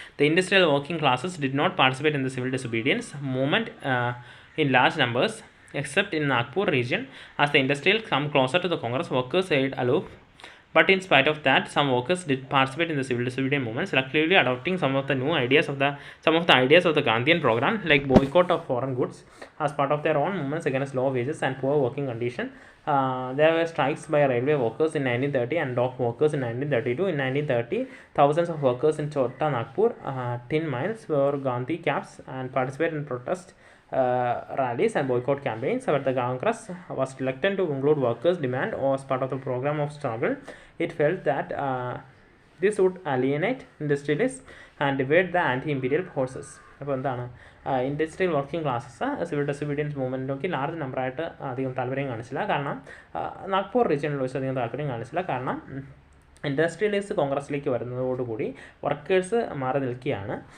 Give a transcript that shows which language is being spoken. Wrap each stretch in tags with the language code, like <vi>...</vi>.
<en>The industrial working classes did not participate in the civil disobedience movement in large numbers except in Nagpur region. As the industrial come closer to the Congress, workers stayed aloof. But in spite of that, some workers did participate in the civil disobedience movement, selectively adopting some of the ideas of the Gandhian program, like boycott of foreign goods, as part of their own movements against low wages and poor working condition. There were strikes by railway workers in 1930 and dock workers in 1932. In 1930, thousands of workers in Chota, Nagpur, tin mines wore Gandhi caps and participated in protest rallies and boycott campaigns. But the Congress was reluctant to include workers' demand as part of the program of struggle. It felt that this would alienate industrialists and divide the anti-imperial forces.</en> <ml>അപ്പോൾ എന്താണ് industrial working classes civil disobedience മൂവ്മെൻറ്റിലേക്ക് large നമ്പറായിട്ട് അധികം താല്പര്യം കാണിച്ചില്ല. കാരണം നാഗ്പൂർ റീജിയനിൽ വെച്ച് അധികം താല്പര്യം കാണിച്ചില്ല. കാരണം ഇൻഡസ്ട്രിയലിസ്റ്റ് കോൺഗ്രസ്സിലേക്ക് വരുന്നതോടുകൂടി വർക്കേഴ്സ് മാറി നിൽക്കുകയാണ്.</ml>